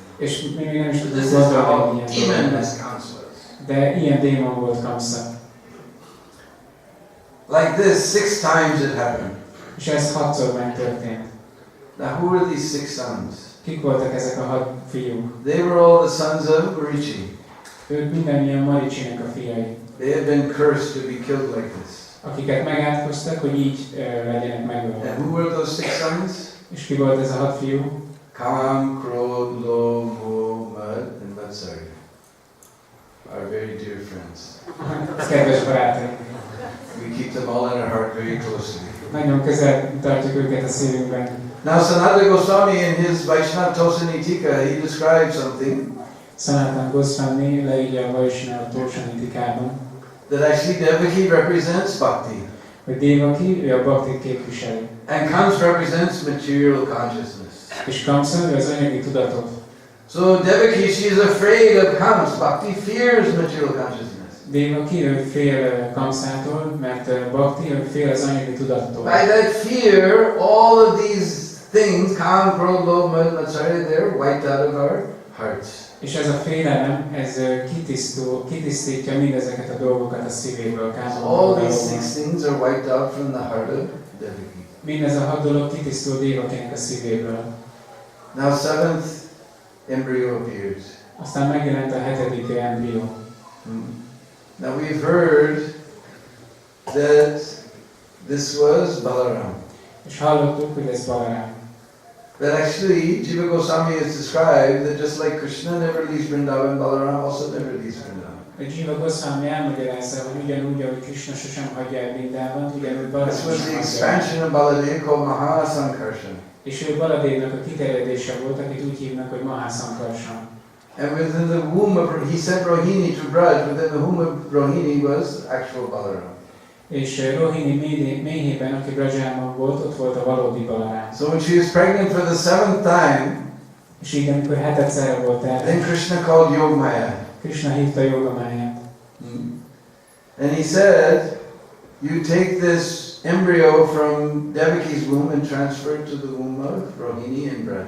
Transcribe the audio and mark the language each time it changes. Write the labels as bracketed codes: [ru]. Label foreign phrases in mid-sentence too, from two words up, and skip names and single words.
[hu] És mi még nem is [en] But [hu] tudjuk [en] this is [hu] gondolni, [en] how [hu] hogy ilyen [en] demon [hu] dolog [en] this [hu] lesz. [en] Kams was. [hu] De ilyen démon volt Kamsa. [en] Like this, 6 times it happened. [hu] És ez 6-szor megtörtént. [en] Now, who are these 6 sons? [hu] Kik voltak ezek a 6 fiúk? [en] They were all the sons of Marichi. [hu] Ők mindannyian Maricsinek a fiai, [en] They had been cursed to be killed like this. [hu] akiket megátkoztak, hogy így legyenek [en] And [hu] megölve. [en] who were those 6 sons? [hu] És ki volt ez a 6 fiú? [en] Kam, Krod, Lo, Mo, Mad, and Matsari. Our very dear friends. [hu] Ez kedves barátaink. [en] We keep them all in our heart very closely. [hu] Nagyon közel tartjuk őket a szívünkben. [en] Now, Sanatana Goswami in his Vaishnava Tosani Tika, he describes something [hu] Sanatana Goswami leírja a Vaishnava Tosanitikában, [en] that actually Devaki represents Bhakti [hu] hogy Devaki, ő a Bhaktit képviseli. [en] and Kams represents material consciousness. [hu] És Kamsa, ő az anyagi tudatot. [en] So Devaki, she is afraid of Kams. Bhakti fears material consciousness. [hu] Devaki, ő fél Kamszától, mert Bhakti, ő fél az anyagi tudattól. [en] By that fear, all of these things, Kam, Krod, Lobh, Mad, Matsari, they're wiped out of our hearts. [hu] És ez a félelem, ez kitisztítja mindezeket a dolgokat a szívéből. [en] All these 6 things are wiped out from the heart of Devaki. [hu] Mindez a 6 dolog kitisztul Devakinek a szívéből. [en] Now 7th embryo appears. [hu] Aztán megjelent a 7. embrió. [en] Now we've heard that this was Balaram. [hu] És hallottuk, hogy ez Balaram. [en] That actually, Jiva Goswami has described that just like Krishna never leaves Vrindavan, Balaram also never leaves Vrindavan. [hu] Jiva Goswami elmagyarázza, hogy ugyanúgy, ahogy Krishna sosem hagyja el Vrindávant, ugyanúgy Baladev [en] This was [hu] sem [en] the [hu] hagyja el. [en] expansion of Baladev called Mahasankarshan. [hu] És ő Baladevnak a kiterjedése volt, akit úgy hívnak, hogy Mahasankarshan. [en] And within the womb of, he sent Rohini to Braj, within the womb of Rohini was actual Balaram. [hu] És Rohini méhében, aki Vraja-dhama volt, ott volt a valódi Balaram. [en] So when she was pregnant for the 7th time, [hu] És így, amikor hetedszerre volt el, [en] then Krishna called Yogamaya. [hu] Krishna hívta Jogamáját. [en] And he said, you take this embryo from Devaki's womb and transfer it to the womb of Rohini and Braj.